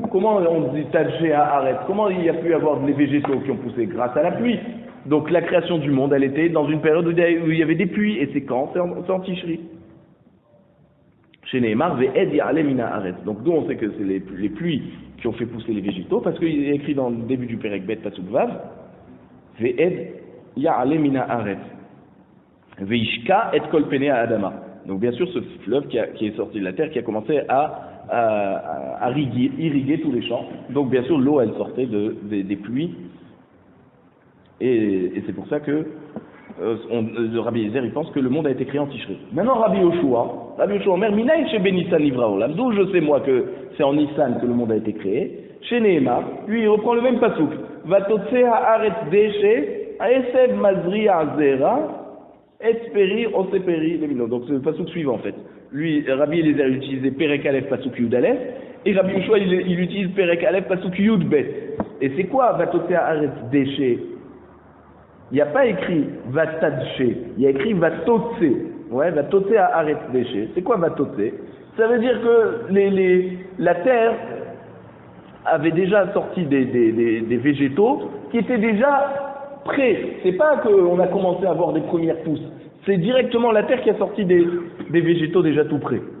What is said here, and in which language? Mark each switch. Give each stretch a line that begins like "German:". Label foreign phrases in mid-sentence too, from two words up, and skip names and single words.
French: Comment on dit
Hebrew: תדשא הארץ?
French: Comment il y a pu avoir des végétaux qui ont poussé? Grâce à la pluie. Donc la création du monde, elle était dans une période où il y avait des pluies, et c'est quand? C'est en Tishri.
Hebrew: שנאמר, ואד יעלה מן הארץ.
French: Donc nous on sait que c'est les pluies qui ont fait pousser les végétaux, parce qu'il est écrit dans le début du Perek Bet Pasuk Vav,
Hebrew: ואד יעלה מן הארץ. והשקה את כל פני האדמה.
French: Donc bien sûr ce fleuve qui est sorti de la terre, qui a commencé à irriguer tous les champs. Donc bien sûr l'eau elle sortait des pluies. Et c'est pour ça que Rabbi Eliezer, il pense que le monde a été créé en Tishré. Maintenant,
Hebrew: רבי יהושע אומר, מניין שבניסן נברא עולם,
French: d'où je sais moi que c'est en Nissan que le monde a été créé.
Hebrew: שנאמר,
French: lui, il reprend le même pasouk.
Hebrew: ותוצא הארץ דשא, עשב מזריע זרע, עץ פרי עושה פרי למינו.
French: Donc c'est le pasouk suivant en fait. Lui, Rabbi Eliezer, il utilisait
Hebrew: פרק א פסוק יא,
French: et Rabbi Yoshua, il utilise
Hebrew: פרק א פסוק יב.
French: Et c'est quoi
Hebrew: ותוצא הארץ דשא?
French: Il n'y a pas écrit Vatadche, il y a écrit Vatotse. Ouais,
Hebrew: ותוצא הארץ דשא.
French: C'est quoi Vatotse? Ça veut dire que la terre avait déjà sorti des végétaux qui étaient déjà prêts. C'est pas qu'on a commencé à avoir des premières pousses. C'est directement la terre qui a sorti des végétaux déjà tout prêts.